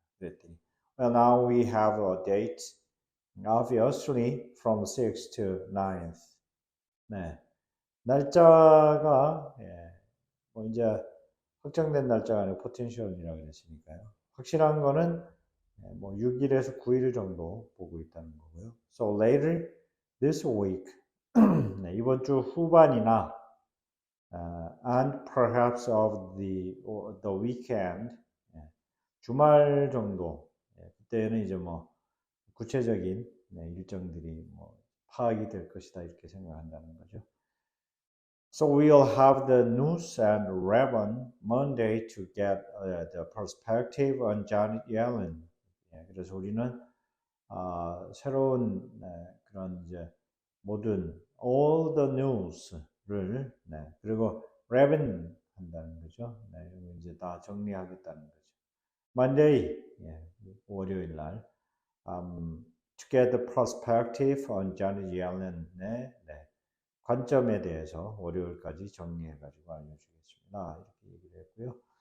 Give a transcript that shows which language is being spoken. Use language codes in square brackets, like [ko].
[ko] 그랬더니 [en] well, now we have a date obviously from 6th to 9th. [ko] 네. 날짜가 뭐 이제 확정된 날짜가 아니고 포텐셜이라고 그랬으니까요. 확실한 거는 뭐 6일에서 9일 정도 보고 있다는 거고요. [en] So later this week, [ko] 이번 주 후반이나 [en] and perhaps of the weekend, [ko] 주말 정도, 그때는 이제 뭐 구체적인 일정들이 뭐 파악이 될 것이다 이렇게 생각한다는 거죠. [en] So we'll have the news and Raven Monday to get the perspective on Janet Yellen. [ko] 예, 그래서 우리는 새로운 그런 이제 모든 [en] all the news [ko] 를 그리고 Raven 한다는 거죠. 이제 다 정리하겠다는 거죠. Monday 월요일 날 [en] to get the perspective on Janet Yellen [ko] 의 관점에 대해서 월요일까지 정리해가지고 알려주겠습니다. 이렇게 얘기를 했고요.